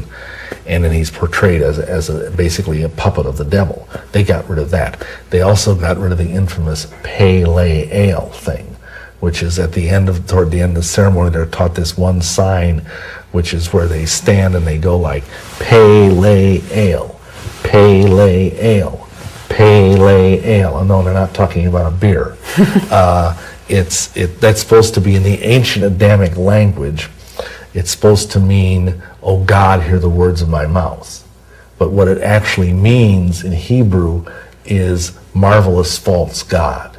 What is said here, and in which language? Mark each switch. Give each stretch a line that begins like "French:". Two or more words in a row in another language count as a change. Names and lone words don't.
English: And then he's portrayed as basically a puppet of the devil. They got rid of that. They also got rid of the infamous Pale Ale thing, which is toward the end of the ceremony, they're taught this one sign, which is where they stand and they go like, pale ale, pale ale, pale ale. And no, they're not talking about a beer. That's supposed to be in the ancient Adamic language. It's supposed to mean, oh God, hear the words of my mouth. But what it actually means in Hebrew is marvelous false God.